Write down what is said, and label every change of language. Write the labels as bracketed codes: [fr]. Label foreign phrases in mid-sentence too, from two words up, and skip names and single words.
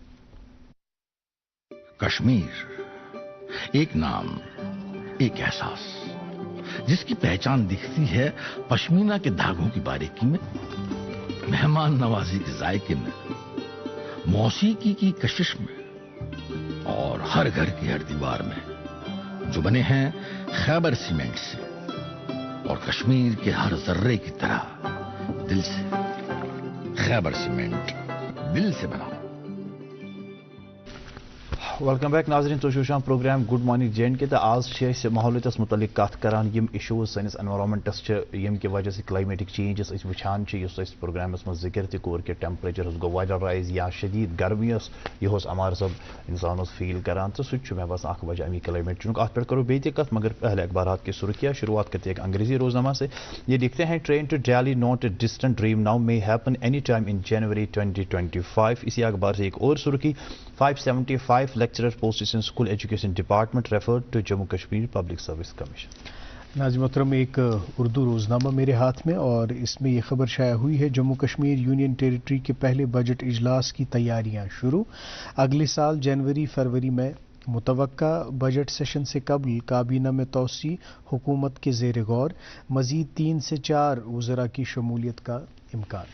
[ur] کشمیر ایک نام، ایک احساس، جس کی پہچان دکھتی ہے پشمینہ کے دھاگوں کی باریکی میں، مہمان نوازی کے ذائقے میں، موسیقی کی کشش میں اور ہر گھر کی ہر دیوار میں، جو بنے ہیں خیبر سیمنٹ سے اور کشمیر کے ہر ذرے کی طرح دل سے. خیبر سیمنٹ، دل سے بنا. [en] welcome back [ks] नाज़रीन, तो शुशाम प्रोग्राम गुड मॉर्निंग J&K तो आज माहौलियतस मुतलिक कत करान, यम इशूज सैनिस एनवायरमेंटस यम [ur] کی وجہ سے [en] climatic changes [ks] वुचान प्रोग्रामस मज जिक्र तक कोर के टेम्परेचर गो वारिया राइज या शदीद गर्मी यह अमार सब इंसान फील करान, तो सह मे बस अख वजह अमी क्लाइमेट चुनुक। अत पे करो बेत कत, [ur] مگر پہلے اخبارات کی سرخیاں. شروعات کرتے ایک انگریزی روزنامہ سے۔ یہ لکھتے ہیں, [en] Train to Delhi not a distant dream, now may happen any time in January 2025. [ur] اسی اخبار سے ایک اور سرخی, [en] 575 lecturers posted in school education department referred to Jammu Kashmir Public Service Commission। [ur] ناظرین محترم، ایک اردو روزنامہ میرے ہاتھ میں اور اس میں یہ خبر شائع ہوئی ہے، جموں کشمیر [en] union territory [ur] کے پہلے بجٹ اجلاس کی تیاریاں شروع. اگلے سال جنوری فروری میں متوقع [en] budget session [ur] سے قبل کابینہ میں توسیع، حکومت کے زیر غور، مزید 3 سے 4 وزراء کی شمولیت کا امکان.